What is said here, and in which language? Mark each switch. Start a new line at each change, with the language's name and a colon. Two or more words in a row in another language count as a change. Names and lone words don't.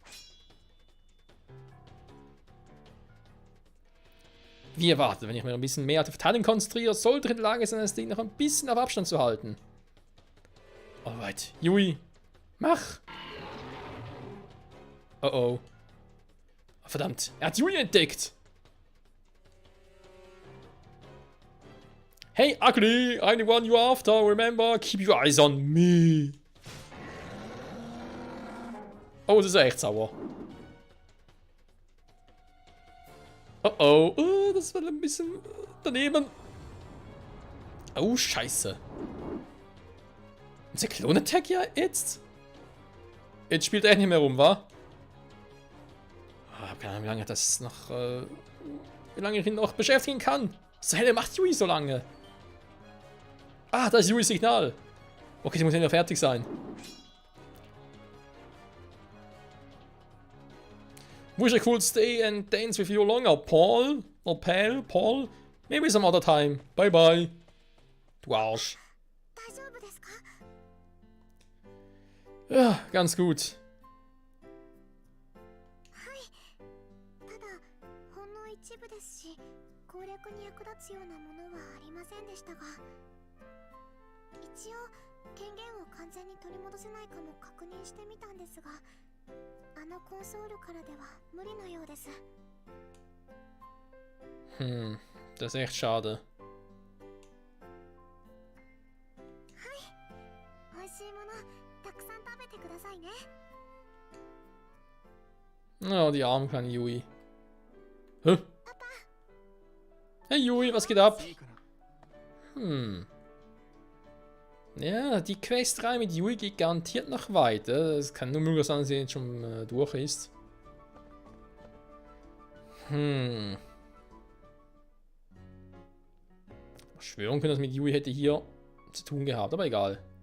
German: Wie erwartet, wenn ich mir ein bisschen mehr auf die Verteidigung konzentriere, sollte ich in der Lage sein, das Ding noch ein bisschen auf Abstand zu halten. Alright, Yui, mach! Oh oh. Verdammt, er hat Yui entdeckt!
English: Hey, Ugly, I'm the one you're after, remember, keep your eyes on me!
German: Oh, das ist echt sauer. Oh oh, das war ein bisschen daneben. Oh, scheiße. Ist der Klon-Attack ja jetzt? Jetzt spielt er nicht mehr rum, wa? Ich hab keine Ahnung, wie lange das noch, wie lange ich ihn noch beschäftigen kann. Was zur Hölle macht Yui so lange? Ah, da ist Yuis Signal. Okay, sie muss ja fertig sein.
English: Wish I could stay and dance with you longer, Paul. Or Pal, Paul. Maybe some other time. Bye bye.
German: Du Arsch.
Japanese: 大丈夫ですか？
German: Ja, ganz gut.
Japanese: はい。ただほんの一部ですし、攻略に役立つようなものはありませんでしたが、一応権限を完全に取り戻せないかも確認してみたんですが、あのコンソールからでは無理のようです。
German: Das ist echt schade.
Japanese: 美味しいものたくさん食べてくださいね。
German: Oh, die arme kleine Yui. Hä? Hey Yui, was geht ab? Ja, die Questreihe mit Yui geht garantiert noch weiter. Es kann nur möglich sein, dass sie jetzt schon durch ist. Schwören können, dass mit Yui hätte hier zu tun gehabt, aber egal.